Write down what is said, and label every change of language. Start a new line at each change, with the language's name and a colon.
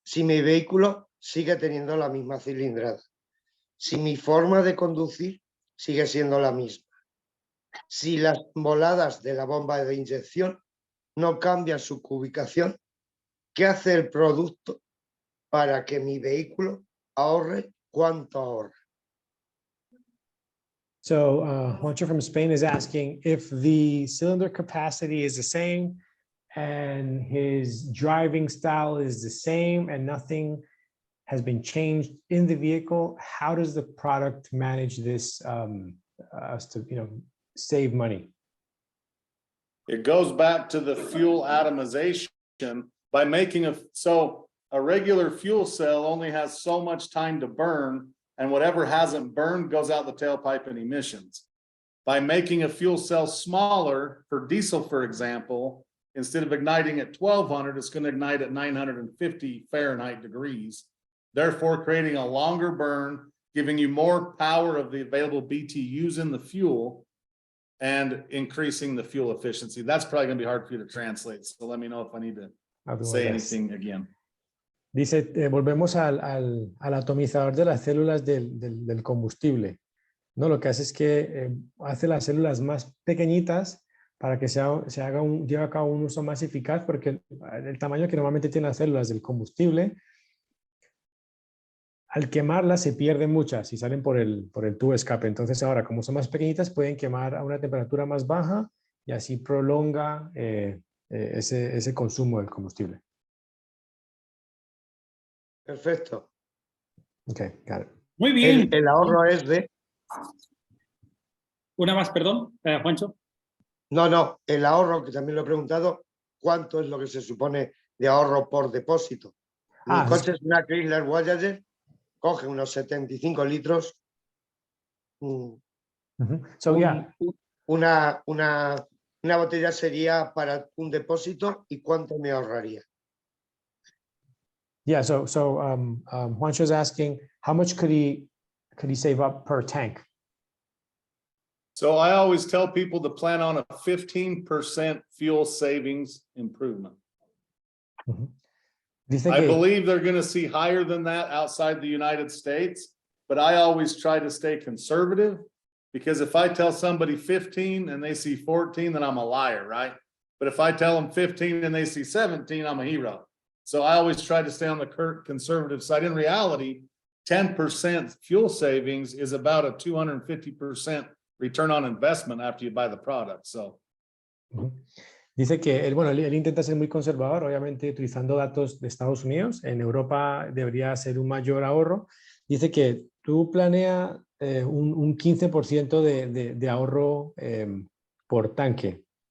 Spanish: Si mi vehículo sigue teniendo la misma cilindrada, si mi forma de conducir sigue siendo la misma, si las voladas de la bomba de inyección no cambian su ubicación, ¿qué hace el producto para que mi vehículo ahorre cuánto ahorra?
English: So Juancho from Spain is asking if the cylinder capacity is the same and his driving style is the same and nothing has been changed in the vehicle, how does the product manage this to save money? It goes back to the fuel atomization by making a regular fuel cell only has so much time to burn, and whatever hasn't burned goes out the tailpipe and emissions. By making a fuel cell smaller for diesel, for example, instead of igniting at 1200, it's going to ignite at 950 Fahrenheit degrees, therefore creating a longer burn, giving you more power of the available BTUs in the fuel. and increasing the fuel efficiency. That's probably gonna be hard for you to translate. So let me know if I need to say anything again.
Spanish: Dice, volvemos al atomizador de las células del combustible, ¿no? Lo que hace es que hace las células más pequeñitas para que lleve a cabo un uso más eficaz, porque el tamaño que normalmente tienen las células del combustible, al quemarlas se pierden muchas y salen por el tubo de escape. Entonces ahora, como son más pequeñitas, pueden quemar a una temperatura más baja y así prolonga ese consumo del combustible. Perfecto.
English: Okay, got it.
Spanish: Muy bien. El ahorro es de... Una más, perdón, Juancho. No, el ahorro, que también lo he preguntado, ¿cuánto es lo que se supone de ahorro por depósito? Mi coche es una Chrysler Voyager, coge unos 75 litros.
English: So, yeah.
Spanish: Una botella sería para un depósito, ¿y cuánto me ahorraría?
English: Yeah, so Juancho's asking, how much could he save up per tank? So I always tell people to plan on a 15% fuel savings improvement. I believe they're going to see higher than that outside the United States, but I always try to stay conservative, because if I tell somebody 15 and they see 14, then I'm a liar, right? But if I tell them 15 and they see 17, I'm a hero. So I always try to stay on the conservative side. In reality, 10% fuel savings is about a 250% return on investment after you buy the product. So.
Spanish: Dice que él intenta ser muy conservador, obviamente utilizando datos de Estados Unidos. En Europa debería ser un mayor ahorro. Dice que tú planea un 15% de ahorro por tanque.